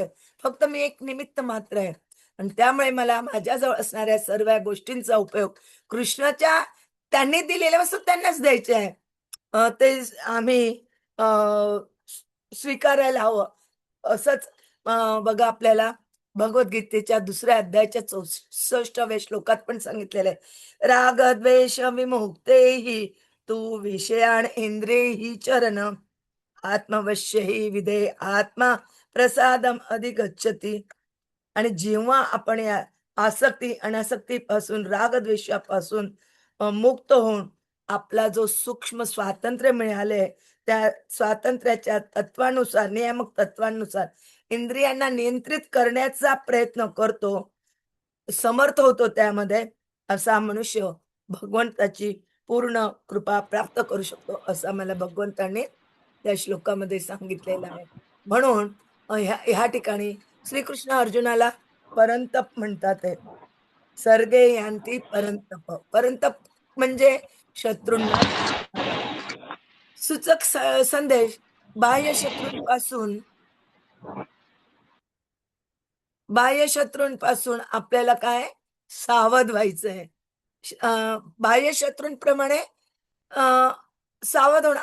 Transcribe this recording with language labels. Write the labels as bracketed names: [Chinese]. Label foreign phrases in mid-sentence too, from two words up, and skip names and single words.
[Marathi] फक्त मी एक निमित्त मात्र आहे. आणि त्यामुळे मला माझ्याजवळ असणाऱ्या सर्व गोष्टींचा उपयोग कृष्णाच्या त्यांनी दिलेल्या वस्तू त्यांनाच द्यायच्या आहे. ते आम्ही अ, स्वीकारायला हवं. असंच बघा आपल्याला भगवद्गीतेच्या 2ऱ्या अध्यायाच्या 64व्या श्लोकात पण सांगितलेलं आहे. [Sanskrit] रागद्वेष विमुक्तेहि तू विषयान इंद्रियहि चरण आत्मवश्य हि विधे आत्मा प्रसादम अधिगच्छति. [Marathi] आणि जेव्हा आपण या आसक्ती, अनासक्तीपासून, रागद्वेषापासून मुक्त होऊन आपला जो सूक्ष्म स्वातंत्र्य मिळालंय, त्या स्वातंत्र्याच्या तत्वानुसार, नियामक तत्वांनुसार इंद्रियांना नियंत्रित करण्याचा प्रयत्न करतो, समर्थ होतो त्यामध्ये, असा मनुष्य भगवंताची पूर्ण कृपा प्राप्त करू शकतो, असं मला भगवंताने त्या श्लोकामध्ये सांगितलेलं आहे. म्हणून ह्या ठिकाणी श्रीकृष्ण अर्जुनाला परंतप म्हणतात आहे. [Sanskrit] सर्गे यान्ति परंतप. [Marathi] परंतप म्हणजे शत्रूंना जिंकणारा. सूचक संदेश बाह्य शत्रूंपासून बाह्य शत्रूंपासून आपल्याला काय सावध व्हायचंय. बाह्य शत्रूंप्रमाणे अ, सावध होणं.